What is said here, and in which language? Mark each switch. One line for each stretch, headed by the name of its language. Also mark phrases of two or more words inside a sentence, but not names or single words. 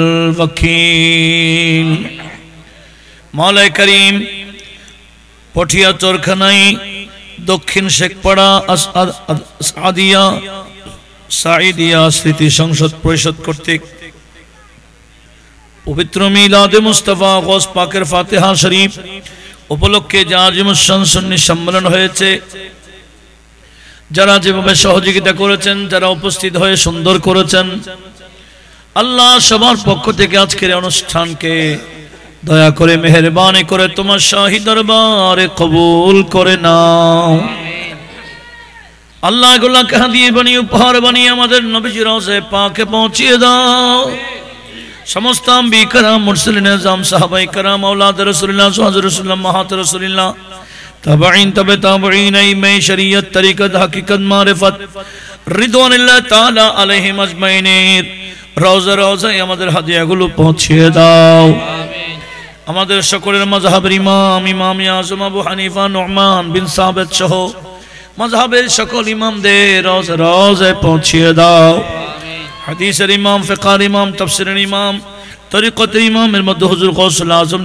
Bangla: ওয়াকিল মাওলা করিম পটিয়া চোরখানাই দক্ষিণ শেখপাড়া আদিয়া সাইদিয়া স্মৃতি সংসদ পরিষদ কর্তৃক পবিত্র মিলাদে মুস্তফা গৌস পাকের ফাতিহা শরীফ উপলক্ষে যে আজিমুস সুন্নি সম্মেলন হয়েছে যারা যেভাবে সহযোগিতা করেছেন যারা উপস্থিত হয়ে সুন্দর করেছেন আল্লাহ সবার পক্ষ থেকে আজকের অনুষ্ঠানকে দয়া করে মেহেরবানি করে তোমার শাহী দরবারে কবুল করে নাও আল্লাহ এগুলোকে হাদিয়া বানিয়ে উপহার বানিয়ে আমাদের নবীজির রওজা পাকে পৌঁছিয়ে দাও সমস্ত আম্বিয়া کرام মুরসালিন আযম সাহাবায়ে কেরাম আওলাদ রাসূলুল্লাহ সাল্লাল্লাহু আলাইহি ওয়াসাল্লাম মাহাত রাসূলুল্লাহ তাবাঈন তবে তাবাঈন ইমাম শরীয়ত তরিকত হাকিকত মারিফত রিদওয়ানুল্লাহ তাআলা আলাইহিম আজমাইন রওজা রওজায় আমাদের হাদিয়াগুলো পৌঁছিয়ে দাও আমিন আমাদের সকলের মাযহাবের ইমাম ইমাম আযম আবু হানিফা নুমান বিন সাবিত সহ মাযহাবের সকল ইমামদের রওজা রওজায় পৌঁছিয়ে দাও আমিন হাদিসের ইমাম ফিকহের ইমাম তাফসীরের ইমাম তরিকতের ইমামের মধ্যে হুজুর গৌসুল আজম